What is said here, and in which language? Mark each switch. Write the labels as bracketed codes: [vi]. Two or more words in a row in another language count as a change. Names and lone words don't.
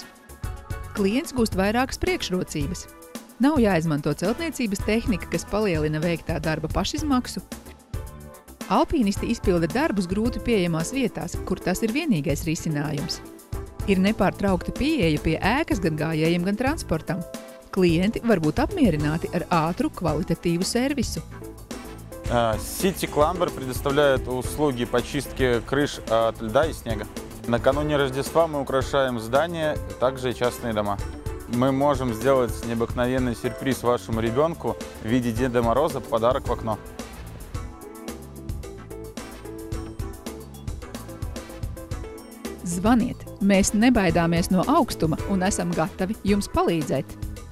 [lv] Klients gūst vairākas priekšrocības. Nav jāizmanto celtniecības tehnika, kas palielina veiktā darba pašizmaksu. Alpīnisti izpilda darbus grūti pieejamās vietās, kur tas ir vienīgais risinājums. Ir nepārtraukta pieeja pie ēkas gan gājējiem, gan transportam. Klienti var būt apmierināti ar ātru, kvalitatīvu servisu. [ru] City Climber предоставляет услуги по чистке крыш от льда и снега. Накануне Рождества мы украшаем здания, также и частные дома. Мы можем сделать необыкновенный сюрприз вашему ребенку в виде Деда Мороза, подарок в окно. [lv] Zvaniet! Mēs nebaidāmies no augstuma un esam gatavi jums palīdzēt!